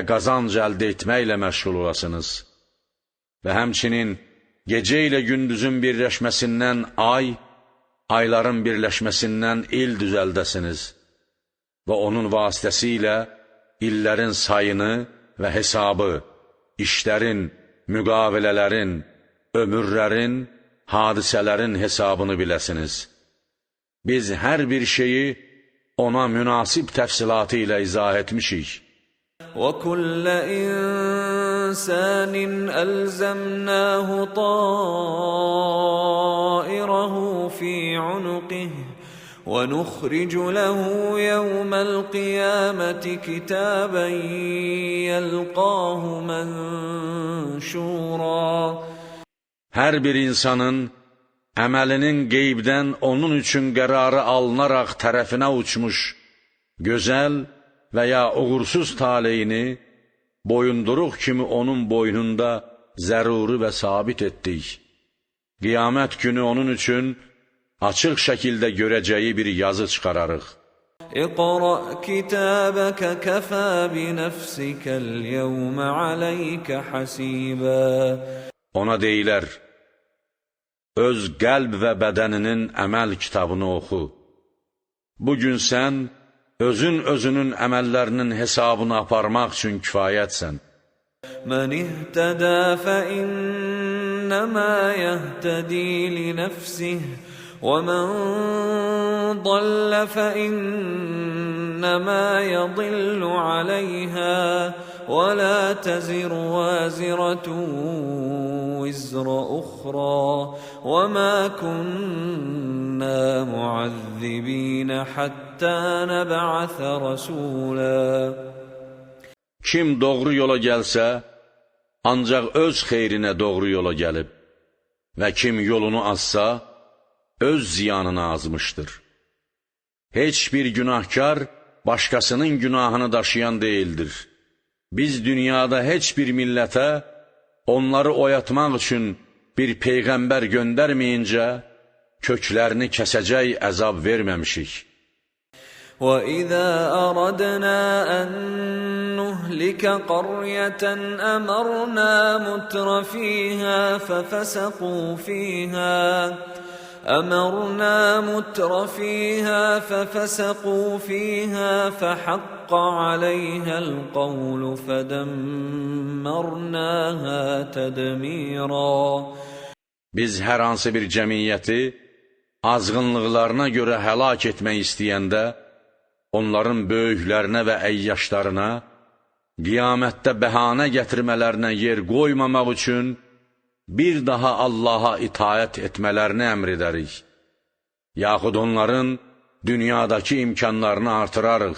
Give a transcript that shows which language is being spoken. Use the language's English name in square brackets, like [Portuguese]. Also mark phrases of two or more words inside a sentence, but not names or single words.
[Azerbaijani] qazanc əldə etməklə məşğul olasınız və həmçinin gecə ilə gündüzün birləşməsindən ay, ayların birləşməsindən il düzəldəsiniz və onun vasitəsilə illərin sayını və hesabı, işlərin, müqavilələrin, ömürlərin, hadisələrin hesabını biləsiniz. Biz hər bir şeyi ona münasib təfsilatı ilə izah etmişik. [Arabic] وَكُلَّ إِنسَانٍ أَلْزَمْنَاهُ طَائِرَهُ فِي عُنُقِهِ وَنُخْرِجُ لَهُ يَوْمَ الْقِيَامَةِ كِتَابًا يَلْقَاهُ مَنْشُورًا. [Azerbaijani] Hər bir insanın əməlinin qeybdən onun üçün qərarı alınaraq tərəfinə uçmuş, gözəl və ya uğursuz taleyini boyunduruq kimi onun boynunda zəruri və sabit etdik. Qiyamət günü onun üçün açıq şəkildə görəcəyi bir yazı çıxararıq. [Arabic] اقرأ كتابك كفى بنفسك اليوم عليك حسيبا. [Azerbaijani] Ona deyilər, öz qəlb və bədəninin əməl kitabını oxu. Bugün sən özünün əməllərinin hesabını aparmaq üçün kifayətsən. [Arabic] من اهتدى فإنما يهتدي لنفسه ومن ضل فإنما يضل عليها ولا تزر وازرة وزر أخرى وما كنا معذبين حتى نبعث رسولا. [Azerbaijani] Kim doğru yola gəlsə, ancaq öz xeyrinə doğru yola gəlib və kim yolunu azsa, öz ziyanını azmışdır. Heç bir günahkar başqasının günahını daşıyan deyildir. Biz dünyada heç bir millətə onları oyatmaq üçün bir peyğəmbər göndərməyincə köklərini kəsəcək əzab verməmişik. [Arabic] وَإِذَا أَرَدْنَا أَن نُّهْلِكَ قَرْيَةً أَمَرْنَا مُتْرَ فِيهَا فَفَسَقُوا فِيهَا فَحَقَّ عَلَيْهَا الْقَوْلُ فَدَمَّرْنَاهَا تَدْمِيرًا. [Azerbaijani] Biz hər hansı bir cəmiyyəti azğınlıqlarına görə həlak etmək istəyəndə, onların böyüklərinə və əyyaşlarına, qiyamətdə bəhanə gətirmələrinə yer qoymamaq üçün bir daha Allaha itayət etmələrini əmr edərik, yaxud onların dünyadakı imkanlarını artırarıq.